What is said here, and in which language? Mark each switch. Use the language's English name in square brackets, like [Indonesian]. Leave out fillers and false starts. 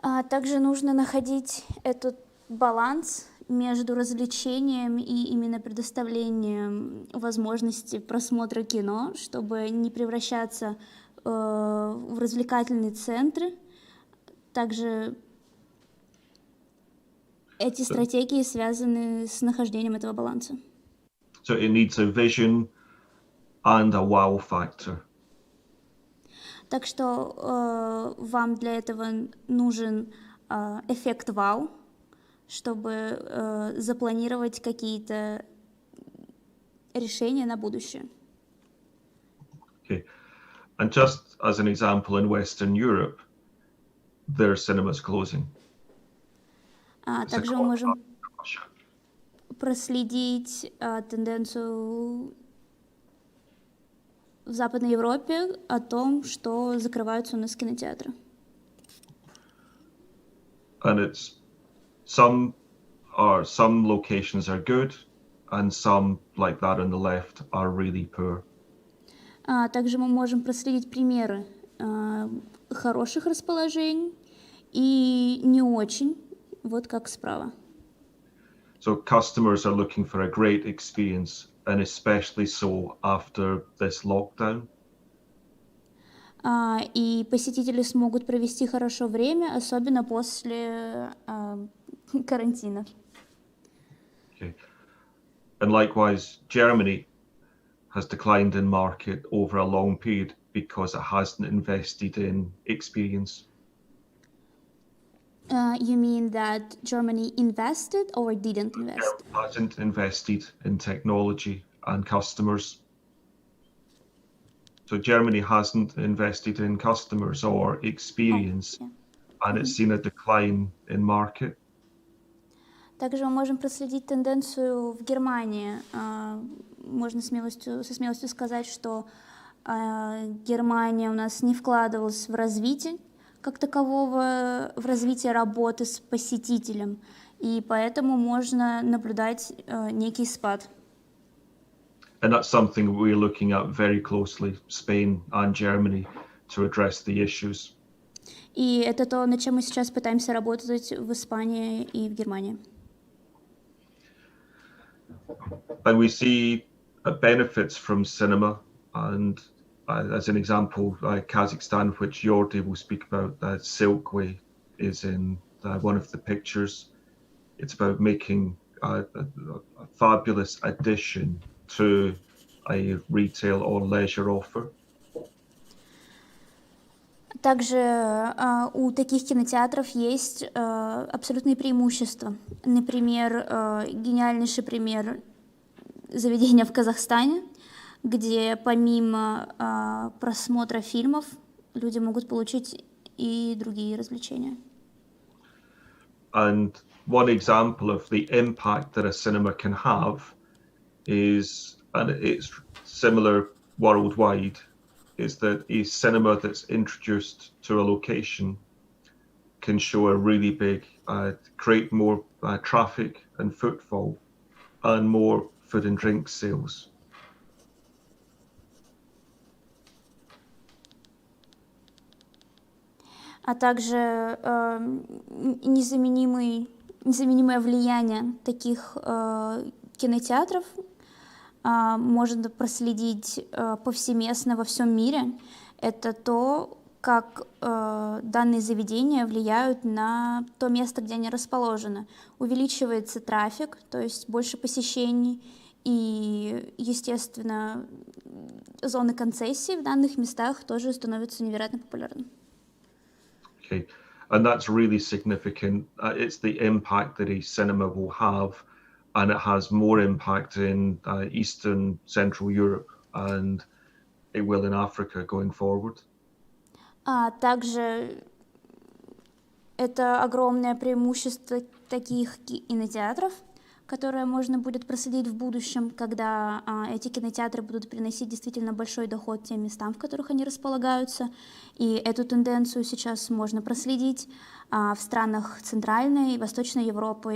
[Russian] Также нужно находить этот баланс между развлечением и именно предоставлением возможности просмотра кино, чтобы не превращаться в развлекательные центры. Также эти стратегии связаны с нахождением этого баланса. [English] So it needs a vision and a wow factor. [Russian] Так что вам для этого нужен эффект вау, чтобы запланировать какие-то решения на будущее. [English] Okay. And just as an example, in Western Europe, their cinemas closing. [Russian] Также мы можем проследить тенденцию в Западной Европе о том, что закрываются у нас кинотеатры. [English] And it's some locations are good, and some, like that on the left, are really poor. [Russian] Также мы можем проследить примеры хороших расположений и не очень, вот как справа. [English] So customers are looking for a great experience, and especially so after this lockdown. [Russian] И посетители смогут провести хорошо время, особенно после карантина. [English] Okay. And likewise, Germany has declined in market over a long period because it hasn't invested in experience. You mean that Germany invested or didn't invest? Hasn't invested in technology and customers. So Germany hasn't invested in customers or experience, and it's seen a decline in market. [Russian] Также мы можем проследить тенденцию в Германии. Можно со смелостью сказать, что Германия у нас не вкладывалась в развитие как такового, в развитие работы с посетителем, и поэтому можно наблюдать некий спад. [English] And that's something we're looking at very closely, Spain and Germany, to address the issues. [Russian] И это то, над чем мы сейчас пытаемся работать в Испании и в Германии. [English] And we see benefits from cinema, and as an example, Kazakhstan, which Jordi will speak about, Silkway is in one of the pictures. It's about making a fabulous addition to a retail or leisure offer. [Russian] Также у таких кинотеатров есть абсолютные преимущества. Например, гениальнейший пример заведения в Казахстане, где помимо просмотра фильмов люди могут получить и другие развлечения. [English] And one example of the impact that a cinema can have is, and it's similar worldwide, is that a cinema that's introduced to a location can show a really big, create more traffic and footfall and more food and drink sales. [Russian] А также незаменимое влияние таких кинотеатров можно проследить повсеместно во всем мире. Это то, как данные заведения влияют на то место, где они расположены. Увеличивается трафик, то есть больше посещений, и, естественно, зоны концессий в данных местах тоже становятся невероятно популярными. [English] Okay, and that's really significant. It's the impact that a cinema will have, and it has more impact in Eastern Central Europe, and it will in Africa going forward. [Russian] Также это огромное преимущество таких кинотеатров, которое можно будет проследить в будущем, когда эти кинотеатры будут приносить действительно большой доход тем местам, в которых они располагаются. И эту тенденцию сейчас можно проследить в странах Центральной и Восточной Европы.